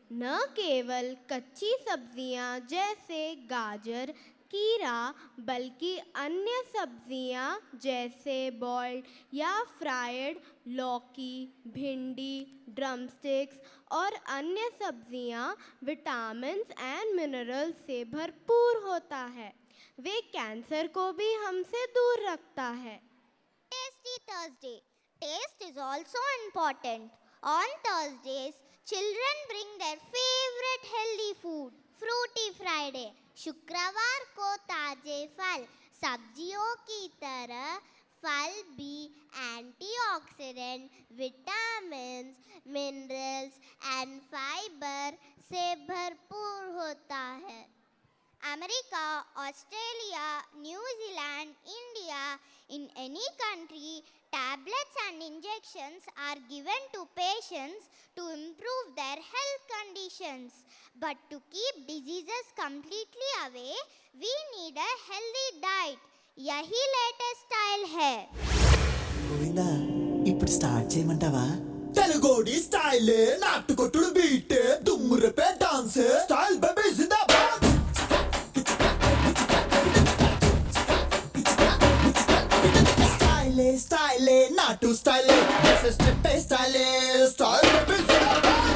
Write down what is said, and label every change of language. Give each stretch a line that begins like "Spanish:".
Hindi: न केवल कच्ची सब्जियां जैसे गाजर, कीरा, बल्कि अन्य सब्जियां जैसे बॉइल्ड या फ्राइड लौकी, भिंडी, ड्रमस्टिक्स और अन्य सब्जियां विटामिन्स एंड मिनरल्स से भरपूर होता है। वे कैंसर को भी हमसे दूर रखता है।
English: Tasty Thursday. Taste is also important. On Thursdays, children bring their favorite healthy food. Fruity Friday.
Hindi: शुक्रवार को ताजे फल, सब्जियों की तरह फल भी antioxidant, vitamins, minerals and fibre से भरपूर होता है।
English: America, Australia, New Zealand, India, in any country, tablets and injections are given to patients to improve their health conditions. But to keep diseases completely away, we need a healthy diet.
Hindi: यही
English: latest style
Hindi: है।
Telugu: గోవిందా ఇప్పుడు start చేయమంటావా? తెలుగోడి style నాటుకొట్టుడు beat దుమ్మురపే dance style baby జిందాబాద్ style style నాటు style step style style baby జిందాబాద్